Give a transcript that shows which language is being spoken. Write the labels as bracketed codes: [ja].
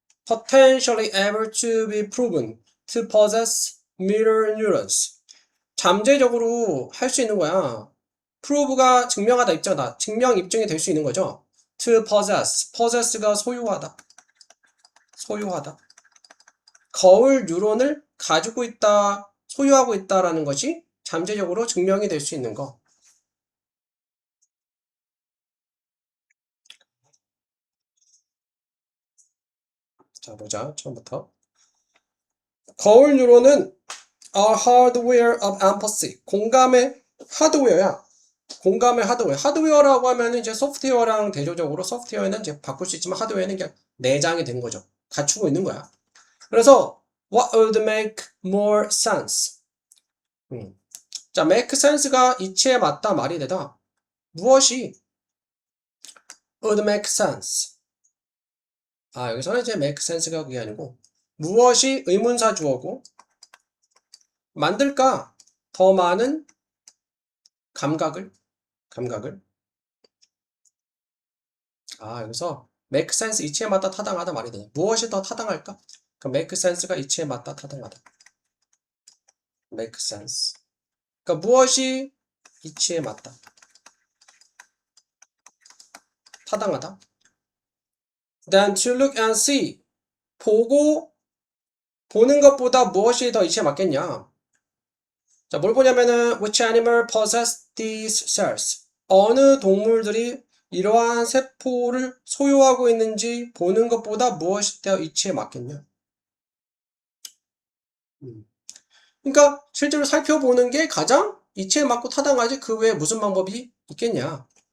[en] Potentially able to be proven to possess mirror neurons. [ko] 잠재적으로 할 수 있는 거야. prove가 증명하다 입증하다. 증명 입증이 될 수 있는 거죠. to possess. possess가 소유하다. 소유하다. 거울 뉴런을 가지고 있다, 소유하고 있다라는 것이 잠재적으로 증명이 될 수 있는 거. 자, 보자. 처음부터. 거울 뉴런은 [en] a hardware of empathy. [ko] 공감의 하드웨어야. 공감의 하드웨어. 하드웨어라고 하면 이제 소프트웨어랑 대조적으로 소프트웨어는 이제 바꿀 수 있지만 하드웨어는 그냥 내장이 된 거죠. 갖추고 있는 거야. 그래서 [en] what would make more sense? [ko] 자, make sense가 이치에 맞다 말이 되다. 무엇이 [en] would make sense? [ko] 아, 여기서는 이제 make sense가 그게 아니고 무엇이 의문사 주어고 만들까? 더 많은 감각을 아, 여기서 make sense 이치에 맞다 타당하다 말이 되네. 무엇이 더 타당할까? 그럼 make sense가 이치에 맞다 타당하다. [en] make sense. [ko] 그러니까 무엇이 이치에 맞다. 타당하다. [en] Then to look and see. [ko] 보는 것보다 무엇이 더 이치에 맞겠냐? 자, 뭘 보냐면은 [en] which animal possess these cells? [ko] 어느 동물들이 이러한 세포를 소유하고 있는지 보는 것보다 무엇이 더 이치에 맞겠냐? 그러니까 실제로 살펴보는 게 가장 이치에 맞고 타당하지 그 외에 무슨 방법이 있겠냐?